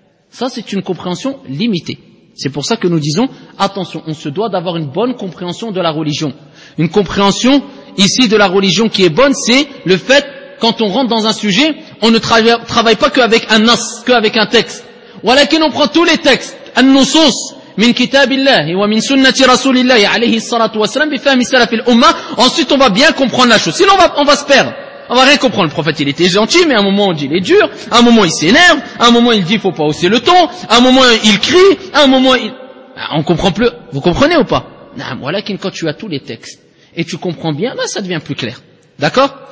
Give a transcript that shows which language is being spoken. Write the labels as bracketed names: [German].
[French] Ça, c'est une compréhension limitée. C'est pour ça que nous disons, attention, on se doit d'avoir une bonne compréhension de la religion. Une compréhension, ici, de la religion qui est bonne, c'est le fait, quand on rentre dans un sujet, on ne travaille pas qu'avec un nas, qu'avec un texte. Voilà qu'on prend tous les textes. [Arabic] النصوص من كتاب الله ومن سنة رسول الله عليه الصلاة والسلام بفهم السلف الأمة. [French] Ensuite on va bien comprendre la chose, sinon on va se perdre, on va rien comprendre. Le prophète il était gentil, mais à un moment on dit il est dur, à un moment il s'énerve, à un moment il dit faut pas hausser le ton, à un moment il crie, à un moment il... on comprend plus. Vous comprenez ou pas? Non. Voilà que quand tu as tous les textes et tu comprends bien, là ça devient plus clair, d'accord.